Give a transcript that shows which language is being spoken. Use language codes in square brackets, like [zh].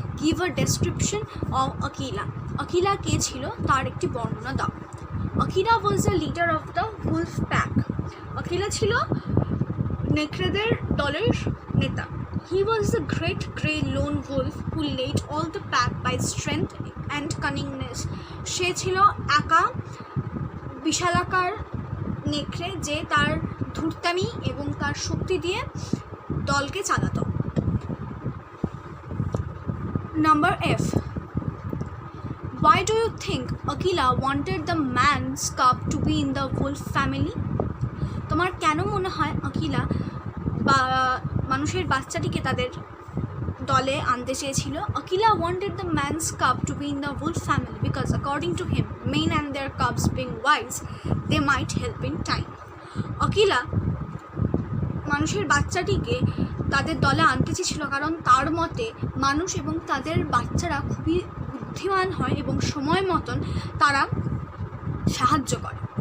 [en] Give a description of Akela. [bn] Akela কে ছিল তার একটি বর্ণনা দাও. [en] Akela was the leader of the wolf pack. [bn] Akela ছিল নেকড়েদের দলের নেতা. [en] He was the great grey lone wolf who led all the pack by strength and cunningness. [bn] সে ছিল একা বিশালাকার নেকড়ে যে তার ধূর্তামি এবং তার শক্তি দিয়ে দলকে চালাতো. [en] Number F. Why do you think Akila wanted the man's cub to be in the wolf family? [bn] তোমার কেন মনে হয় আকিলা বা মানুষের বাচ্চাটিকে তাদের দলে আনতে চেয়েছিল? [en] Akila wanted the man's cub to be in the wolf family because according to him, men and their cubs being wise, they might help in time. [bn] Akila মানুষের বাচ্চাটিকে তাদের দলে আনতে চেয়েছিল কারণ তার মতে মানুষ এবং তাদের বাচ্চারা খুবই বুদ্ধিমান হয় এবং সময় মতন তারা সাহায্য করে।